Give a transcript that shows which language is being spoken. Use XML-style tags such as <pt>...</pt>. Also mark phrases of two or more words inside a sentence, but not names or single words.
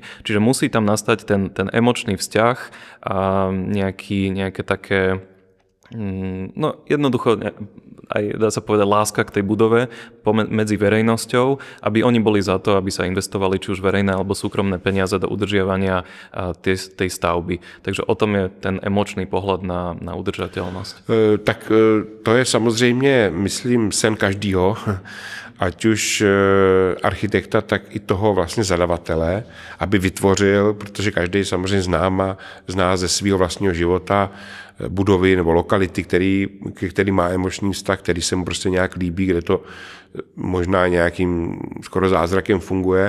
<sk>Čiže musí tam nastať ten emočný vzťah a nejaké také, no jednoducho aj dá sa povedať láska k tej budove medzi verejnosťou, aby oni boli za to, aby sa investovali či už verejné alebo súkromné peniaze do udržiavania tej stavby. Takže o tom je ten emočný pohľad na udržateľnosť.</sk> <cs>Tak to je samozřejmě, myslím, sen každýho, ať už architekta, tak i toho vlastně zadavatele, aby vytvořil, protože každý samozřejmě zná ze svého vlastního života budovy nebo lokality, který má emoční vztah, který se mu prostě nějak líbí, kde to možná nějakým skoro zázrakem funguje.</cs>